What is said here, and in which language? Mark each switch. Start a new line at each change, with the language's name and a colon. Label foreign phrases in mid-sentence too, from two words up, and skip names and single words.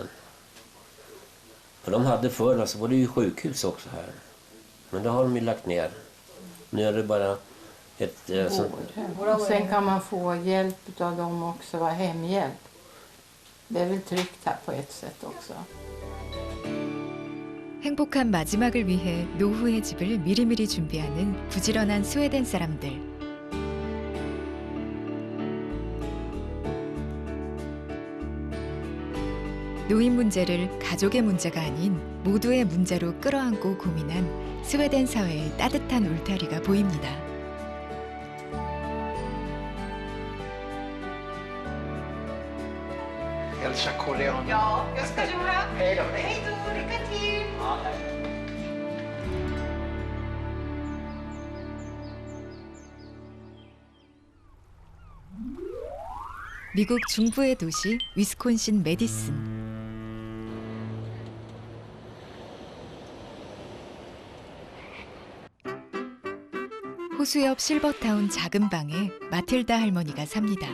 Swedish: För de hade förr, alltså var det ju sjukhus också här. Men det har de ju lagt ner. Nu är det bara ett Och sen kan man få hjälp av dem också, vara hemhjälp. Det är väl tryggt här på ett sätt också.
Korean: 행복한 마지막을 위해 노후의 집을 미리미리 준비하는 부지런한 스웨덴 사람들. 노인 문제를 가족의 문제가 아닌 모두의 문제로 끌어안고 고민한 스웨덴 사회의 따뜻한 울타리가 보입니다.
Swedish: Hälsa koreanerna. Ja, jag ska göra. Hej då. Hej då, lycka till. Ja, hej.
Korean: 미국 중부의 도시 위스콘신 메디슨. 호수 옆 실버타운 작은 방에 마틸다 할머니가 삽니다.